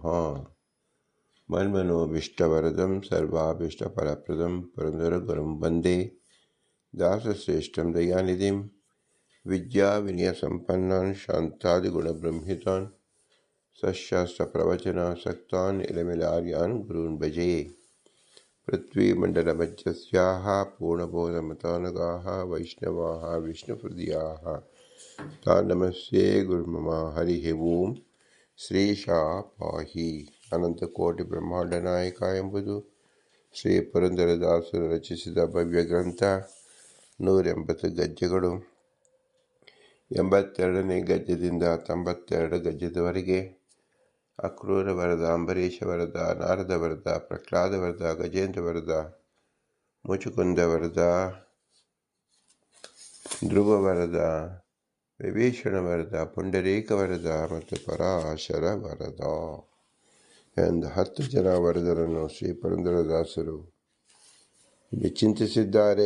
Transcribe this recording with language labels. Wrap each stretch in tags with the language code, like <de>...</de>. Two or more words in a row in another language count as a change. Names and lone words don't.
<sa>मन्मनोभीष्टवरदं सर्वाभीष्टफलप्रदं पुरन्दरगुरुं वन्दे दासश्रेष्ठं दयानिधिं विद्या विनय संपन्नान् शान्तादिगुणब्रह्मितान् सशास्त्रप्रवचनासक्तान् इलमिलार्यान् गुरून् भजे। पृथ्वीमण्डलमध्यस्याः पूर्णबोधमतानुगाः वैष्णवाः विष्णुहृदयाः तान् नमस्ये गुरुमम। हरिः ओम्। ಶ್ರೀಶಾ ಪಾಹಿ.</sa> <kn>ಅನಂತಕೋಟಿ ಬ್ರಹ್ಮಾಂಡ ನಾಯಕ ಎಂಬುದು ಶ್ರೀ ಪುರಂದರದಾಸರು ರಚಿಸಿದ ಭವ್ಯ ಗ್ರಂಥ. 180 ಗದ್ಯಗಳು. 82ನೇ ಗದ್ಯದಿಂದ 92 ಗದ್ಯದವರೆಗೆ ಅಕ್ರೂರ ವರದ, ಅಂಬರೀಷ ವರದ, ನಾರದ ವರದ, ಪ್ರಹ್ಲಾದ ವರದ, ಗಜೇಂದ್ರ ವರದ, ಮುಚುಕುಂದ ವರದ, ಧ್ರುವ ವರದ, ವಿಭೀಷಣ ವರದ, ಪುಂಡರೀಕ ವರದ ಮತ್ತು ಪರಾಶರ ವರದ ಎಂದ 10 ಜನ ವರದರನ್ನು ಶ್ರೀ ಪುರಂದರದಾಸರು ಚಿಂತಿಸಿದ್ದಾರೆ.</kn>